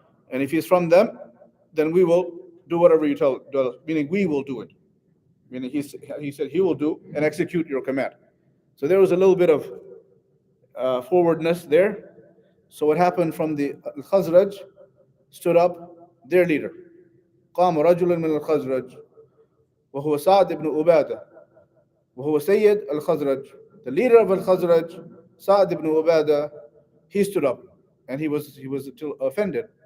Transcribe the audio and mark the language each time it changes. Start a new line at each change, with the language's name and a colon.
English: And if he's from them, then we will do whatever you tell us, meaning we will do it. Meaning he said he will do and execute your command. So there was a little bit of forwardness there. So what happened from the Khazraj stood up their leader.
Arabic: قام رجل من الخزرج وهو سعد بن عبادة وهو سيد الخزرج.
English: The leader of Al-Khazraj, Sa'd ibn Ubadah, he stood up and he was offended.